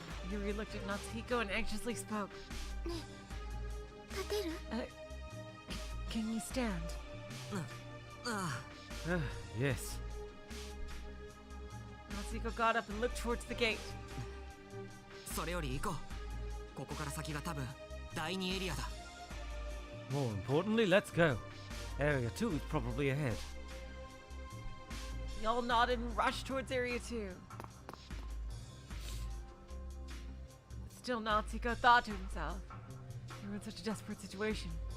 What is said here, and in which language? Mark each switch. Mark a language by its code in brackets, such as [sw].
[en] Yuri looked at Natsuhiko and anxiously spoke. Can you stand? Yes. Natsuhiko got up and looked towards the gate. [ja] それより行こう。ここから先が多分第2エリアだ。 [en] More importantly, let's go. Area 2 is probably ahead. They all nodded and rushed towards Area 2. Still, Natsuhiko thought to himself, they were in such a desperate situation.